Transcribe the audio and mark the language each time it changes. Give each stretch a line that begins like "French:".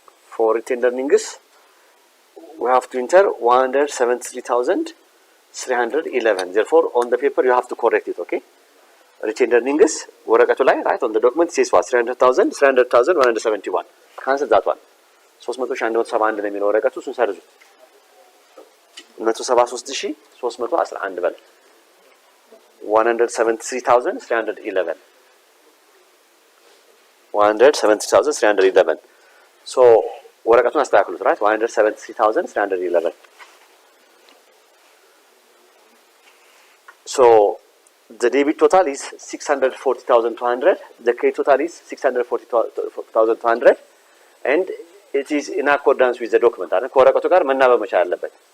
English: for retained earnings we have to enter 173,311. Therefore on the paper you have to correct it. Okay, retained earnings
Amharic: ወረቀቱ ላይ
English: right on the document says what?
Amharic: 300,000 171.
English: cancel that one.
Amharic: 300,171 ነው የሚለው ወረቀቱ እሱን ሰርዙት።
English: 173311 በል 173,311
Amharic: ሶ ወረቀቱን አስተካክሉት
English: right 173,311 so the debit total is 640,200 the credit total is 640,200 and it is in accordance with the document
Amharic: አይደል ከወረቀቱ ጋር መናበብ መቻል አለበት